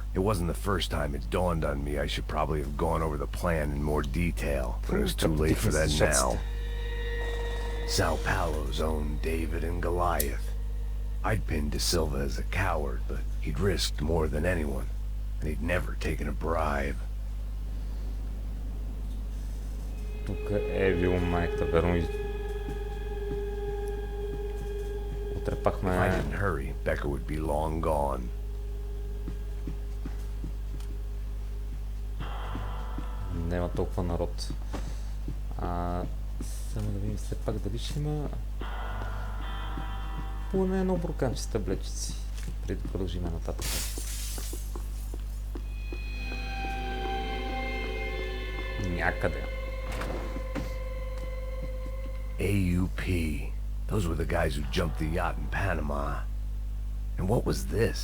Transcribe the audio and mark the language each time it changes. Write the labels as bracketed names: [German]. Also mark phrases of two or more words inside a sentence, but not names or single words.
[English] It wasn't the first time it dawned on me I should probably have gone over the plan in more detail, but it was too late for that now. Sao Paulo's own David and Goliath. I'd pinned De Silva as a coward, but he'd risked more than anyone, and he'd never taken a bribe. [Bulgarian] Тук е бил майката, верно и... Отрепахме... [English] If I didn't hurry, Becca would be long gone. [Bulgarian] Няма толкова народ. Само да видим все пак дали ще има поне едно бурканче с таблетчици, преди да продължим нататък. Някъде. AUP. [English] Those were the guys who jumped the yacht in Panama. And what was this?